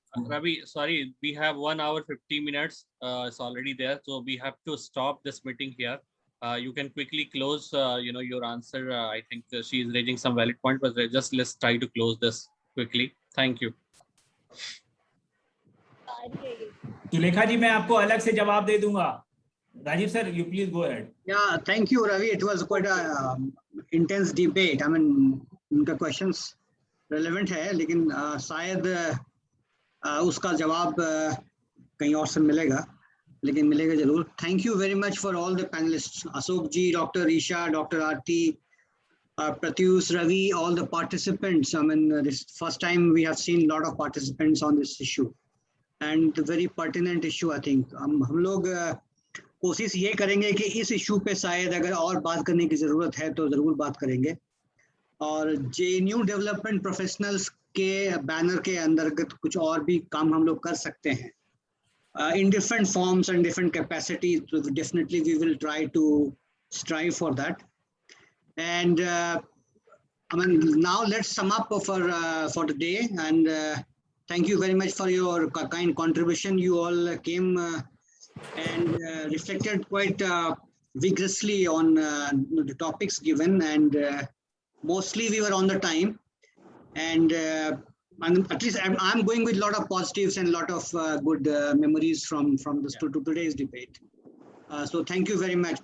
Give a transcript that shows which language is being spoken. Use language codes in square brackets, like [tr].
[en] Ravi, sorry, we have 1 hour 50 minutes. It's already there, so we have to stop this meeting here. You can quickly close, your answer. I think she is raising some valid point, but let's try to close this quickly. Thank you. [hi] Sulekha जी, मैं आपको अलग से जवाब दे दूंगा। [en] Rajiv sir, you please go ahead. Yeah, thank you, Ravi. It was quite a intense debate. I mean, [hi] उनका questions relevant है, लेकिन शायद उसका जवाब कहीं और से मिलेगा, लेकिन मिलेगा जरूर। [en] Thank you very much for all the panelists, Ashok ji, Dr. Isha, Dr. Aarti, Pratyush, Ravi, all the participants. I mean, this first time we have seen a lot of participants on this issue, and very pertinent issue. I think [hi] हम लोग कोशिश ये करेंगे कि इस issue पे शायद अगर और बात करने की जरूरत है तो जरूर बात करेंगे। और JNU डेवलपमेंट प्रोफेशनल्स के बैनर के अंतर्गत कुछ और भी काम हम लोग कर सकते हैं [en] in different forms and different capacities. So definitely we will try to strive for that. And I mean, now let's sum up for the day, and thank you very much for your kind contribution. You all came and reflected quite vigorously on the topics given, and mostly we were on the time, and at least I'm going with a lot of positives and a lot of good memories from this to today's debate. So thank you very much.